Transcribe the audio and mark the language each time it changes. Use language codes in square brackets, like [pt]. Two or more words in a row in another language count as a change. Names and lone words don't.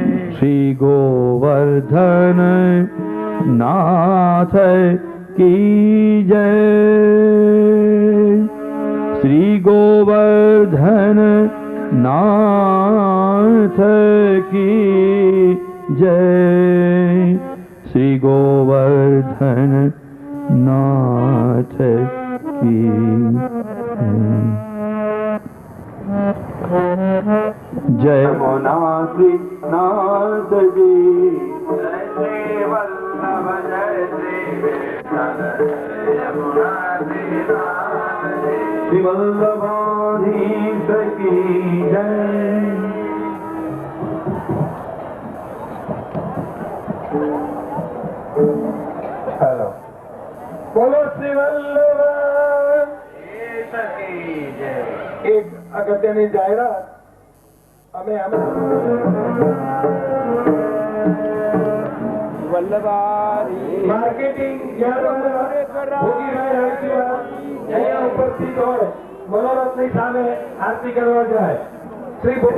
[hi] श्री गोवर्धन नाथ की जय. श्री गोवर्धन नाथ की जय. श्री गोवर्धन नाथ की जय. नाथ नाथ जी जय श्री वल्लभ जय श्री श्री वल्लभाधीश की जय. हेलो बोलो श्री वल्लभ की जय. [gu] एक અગત્યની જાહેરાત અમે વલ્લભારી માર્કેટિંગ અહીંયા ઉપસ્થિત હોય મનોરથની સામે આરતી કરવા જાય શ્રી